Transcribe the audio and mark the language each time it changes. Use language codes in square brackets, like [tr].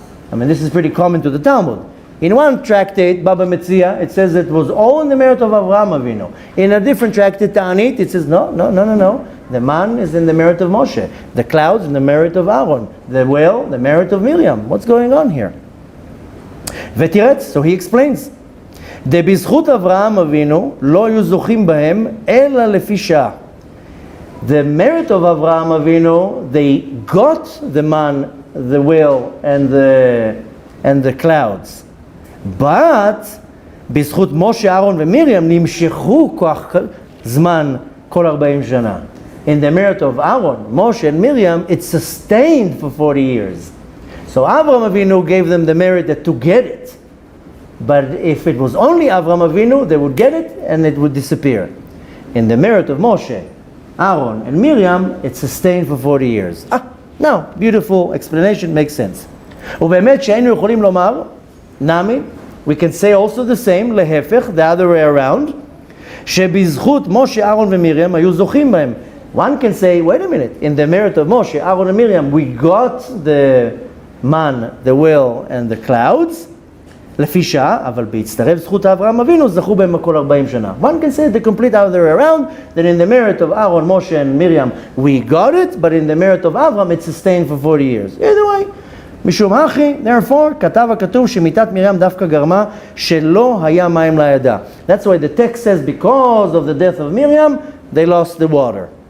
[en] I mean, this is pretty common to the Talmud. In one tractate, Baba Metzia, it says it was all in the merit of Avraham Avinu. In a different tractate, Ta'anit, it says no. The man is in the merit of Moshe. The clouds in the merit of Aaron. The well, the merit of Miriam. What's going on here? Vetiretz, so he explains. [he] דבזכות אברהם אבינו לא היו זוכים בהם אלא לפי שעה. [en] The merit of Avraham Avinu, they got the man, the well, and the clouds. [he] But בזכות משה, אהרון ומרים נמשכו כוח זמן כל 40 שנה. [en] In the merit of Aaron, Moshe, and Miriam, it's sustained for 40 years. So Avraham Avinu gave them the merit to get it. But if it was only Avraham Avinu, they would get it and it would disappear. In the merit of Moshe, Aaron, and Miriam, it's sustained for 40 years. Now, beautiful explanation, makes sense. [he] ובאמת שהיינו יכולים לומר, נמי, [en] we can say also the same, [he] להפך, [en] the other way around, [he] שבזכות משה, אהרון ומרים היו זוכים בהם. [en] One can say, wait a minute, in the merit of Moshe, Aaron and Miriam, we got the man, the well, and the clouds, [he] לפי שעה, אבל בהצטרף זכות אברהם אבינו, זכו בהם כל 40 שנה. [en] One can say the complete other way around, that in the merit of Aaron, Moshe, and Miriam, we got it, but in the merit of Avram, it's sustained for 40 years. Either way, [he] משום אחי, therefore, כתב הכתוב שמיתת מרים דווקא גרמה שלא היה מים לידה. [en] That's why the text says, because of the death of Miriam, they lost the water.